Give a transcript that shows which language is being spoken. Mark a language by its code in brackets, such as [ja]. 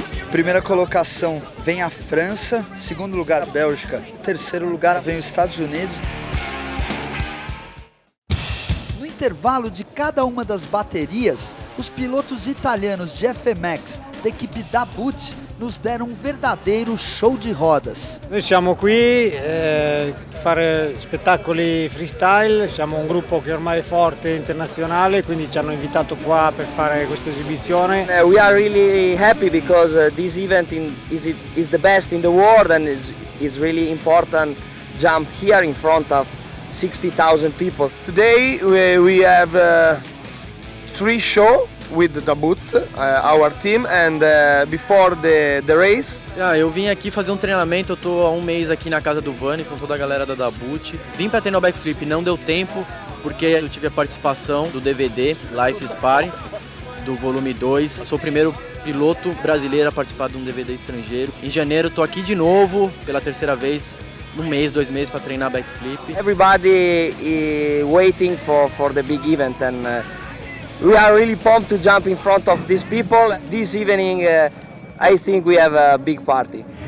[pt] Primeira colocação vem a França, segundo lugar a Bélgica, terceiro lugar vem os Estados Unidos. No intervalo de cada uma das baterias, os pilotos italianos de FMX da equipe Dabut nos deram um verdadeiro show de rodas. [it] Noi siamo qui fare spettacoli freestyle, siamo un gruppo che ormai è forte internazionale, quindi ci hanno invitato qua per fare questa esibizione. [en] We are really happy because this event is the best in the world and is really important jump here in front of 60,000 people. Today we have 3 shows with the Dabut, our team, and before the race. [pt] Eu vim aqui fazer um treinamento, eu tô há um mês aqui na casa do Vani com toda a galera da Dabut. Vim para treinar o backflip, não deu tempo, porque eu tive a participação do DVD Life is Party, do volume 2. Sou o primeiro piloto brasileiro a participar de um DVD estrangeiro. Em janeiro tô aqui de novo, pela terceira vez, 1 mês, 2 meses para treinar backflip. [en] Everybody is waiting for the big event and we are really pumped to jump in front of these people. This evening, I think we have a big party.